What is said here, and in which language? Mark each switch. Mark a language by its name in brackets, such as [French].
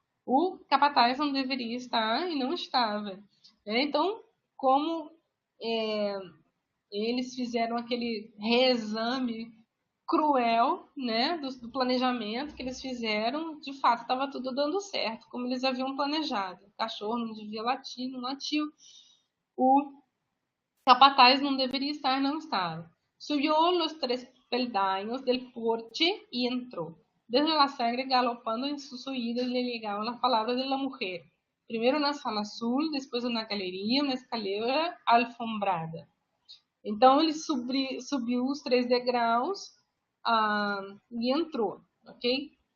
[Portuguese] O capataz não deveria estar e não estava. Então, como eles fizeram aquele reexame cruel, né, do planejamento que eles fizeram. De fato, estava tudo dando certo, como eles haviam planejado. O cachorro não devia latir, não latiu. O capataz não deveria estar, não estava. [Spanish] Subió los 3 peldaños del porche y entró. Desde la sangre galopando en sus oídos le llegaban las palabras de la mujer. Primero una sala azul, después una galería, una escalera alfombrada. [Portuguese] Então ele subiu os 3 degraus e entrou, ok?